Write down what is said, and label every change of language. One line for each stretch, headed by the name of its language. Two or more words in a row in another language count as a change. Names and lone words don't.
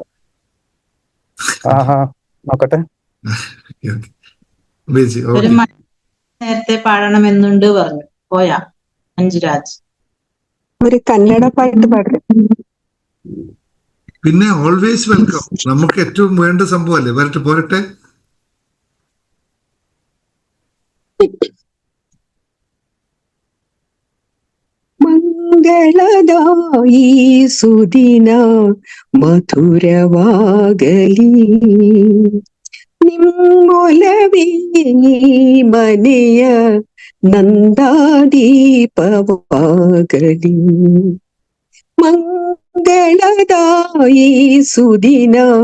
Malayalam: നോക്കട്ടെ. ഒരു നേരത്തെ പാടണമെന്നുണ്ട് പറഞ്ഞു പോയാ അഞ്ജുരാജ്. ഒരു കന്നഡ പാട്ട് പാടും. പിന്നെ
English: always welcome.
Malayalam: നമുക്ക് ഏറ്റവും വേണ്ട സംഭവമല്ലേ. പോരട്ടെ.
Kannada: ಮಂಗಳದಾಯಿ ಸುದಿನ ಮಧುರವಾಗಲಿ ನಿಮ್ಮೊಲವೇ ಮನೆಯ ನಂದಾದೀಪವಾಗಲಿ ಮಂಗಳದಾಯಿ ಸುದಿನ